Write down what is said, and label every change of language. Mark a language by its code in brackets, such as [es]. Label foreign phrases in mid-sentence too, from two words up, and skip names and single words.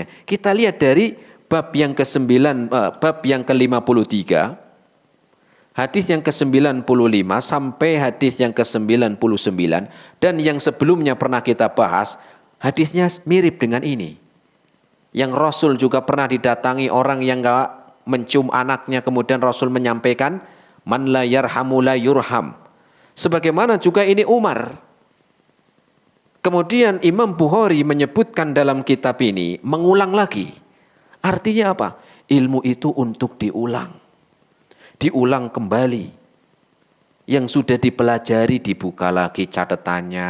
[id] Kita lihat dari bab yang ke-53, hadis yang ke-95 sampai hadis yang ke-99, dan yang sebelumnya pernah kita bahas, hadisnya mirip dengan ini. Yang Rasul juga pernah didatangi orang yang enggak mencium anaknya, kemudian Rasul menyampaikan, [ar] من لا يرحم لا يرحم. [id] Sebagaimana juga ini Umar. Kemudian Imam Bukhari menyebutkan dalam kitab ini, mengulang lagi. Artinya apa? Ilmu itu untuk diulang. Diulang kembali. Yang sudah dipelajari dibuka lagi catatannya.